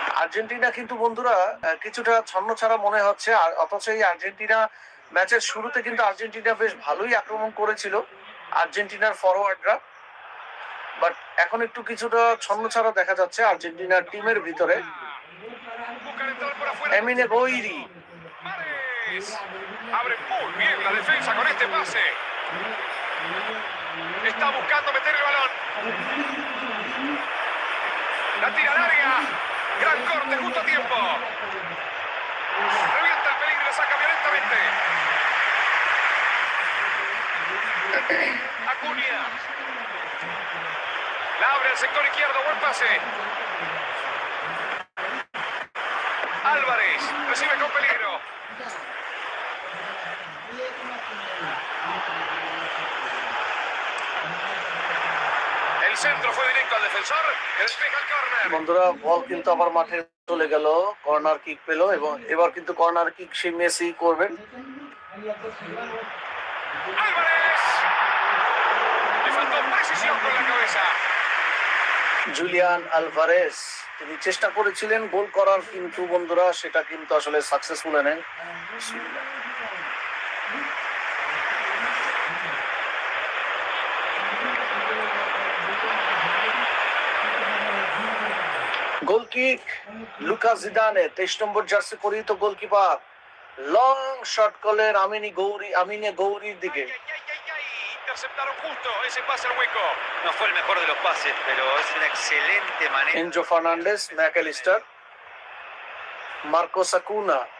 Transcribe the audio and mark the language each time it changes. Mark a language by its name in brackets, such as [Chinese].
[Bangla] Argentina কিন্তু বন্ধুরা কিছুটা ছন্নছাড়া মনে হচ্ছে, আর অথচ এই আর্জেন্টিনা ম্যাচের শুরুতে কিন্তু আর্জেন্টিনা বেশ ভালোই আক্রমণ করেছিল আর্জেন্টিনার ফরওয়ার্ডরা, বাট এখন একটু কিছুটা ছন্নছাড়া দেখা যাচ্ছে আর্জেন্টিনার টিমের ভিতরে। [Spanish] Buscan entrar por afuera. [Bangla] এমিনে Gauri [Spanish] Mares. Abre muy bien la defensa con este pase. Está buscando meter el balón. La tira larga. Gran corte justo a tiempo. Revienta el peligro y la saca violentamente. Acuña. La abre al sector izquierdo. Buen pase. Álvarez. Recibe con peligro. El centro fue directo al defensor, que despeja el córner. [Bangla] বন্ধুরা বল কিন্তু আবার মাঠে চলে গেল, corner kick পেল এবং এবার কিন্তু কর্নার কিক সেই মেসি করবেন। [Spanish] Álvarez. Le faltó precisión con la cabeza. [Bangla] Julian Alvarez তিনি চেষ্টা করেছিলেন গোল করার, কিন্তু বন্ধুরা সেটা কিন্তু আসলে সাকসেসফুল নেন। গোল কিক লুকা জিদানে, 23 নম্বর জার্সি পরিহিত গোলকিপার লং শট করলেন আমিনে গৌরীর দিকে। [Spanish] Interceptaron justo ese pase al hueco. No fue el mejor de los pases, pero es una excelente manera. [Bangla] Enzo Fernandes, Mac Allister, Marcos Acuna.